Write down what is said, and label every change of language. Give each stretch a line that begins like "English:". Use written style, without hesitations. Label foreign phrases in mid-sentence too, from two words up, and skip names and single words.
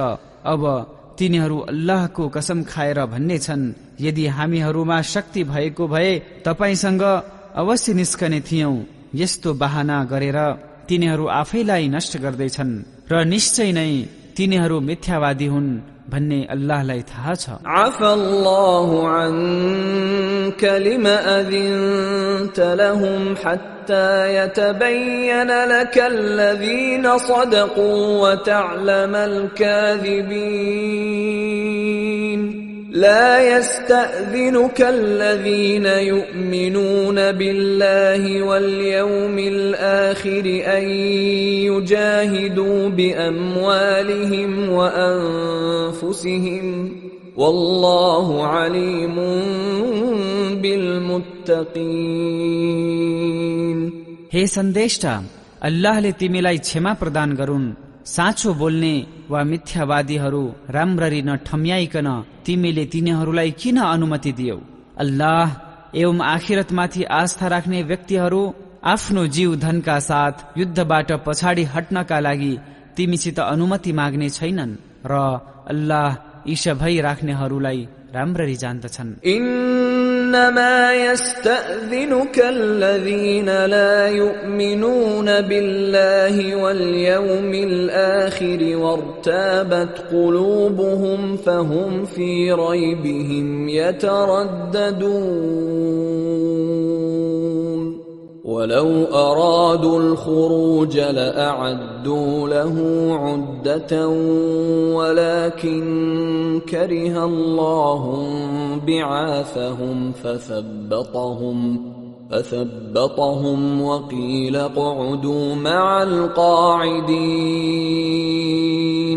Nepali: अब तिनीहरू अल्लाहको कसम खाएर भन्ने छन्, यदि हामीहरूमा शक्ति भएको भए तपाईसँग अवश्य निस्कने थियौं। यस्तो बहाना गरेर तिनीहरू आफैलाई नष्ट गर्दैछन् र निश्चय नै तिनीहरू मिथ्यावादी हुन् भन्ने अल्लाहलाई थाहा छ।
Arabic: عفا الله عنك لم أذنت لهم حتى يتبين لك الذين صدقوا وتعلم الكاذبين. لا يستأذنك الذين يؤمنون بالله واليوم الآخر أن يجاهدوا بأموالهم وأنفسهم والله عليم بالمتقين।
Nepali: हे सन्देष्टा, अल्लाहले तिमीलाई क्षमा प्रदान गरून्। साँचो बोल्ने वा मिथ्यावादीहरू राम्ररी नठम्याइकन तिमीले तिनीहरूलाई किन अनुमति दियौ? अल्लाह एवं आखिरतमाथि आस्था राख्ने व्यक्तिहरू आफ्नो जीव धनका साथ युद्धबाट पछाडि हट्नका लागि तिमीसित अनुमति माग्ने छैनन् र अल्लाह ईशा भई राख्नेहरूलाई राम्ररी जान्दछन्।
Arabic: إنما يستأذنك الذين لا يؤمنون بالله واليوم الآخر وارتابت قلوبهم فهم في ريبهم يترددون ولو أرادوا الخروج لأعدوا له عدة ولكن كره الله بعاثهم فثبطهم وقيل اقعدوا مع القاعدين।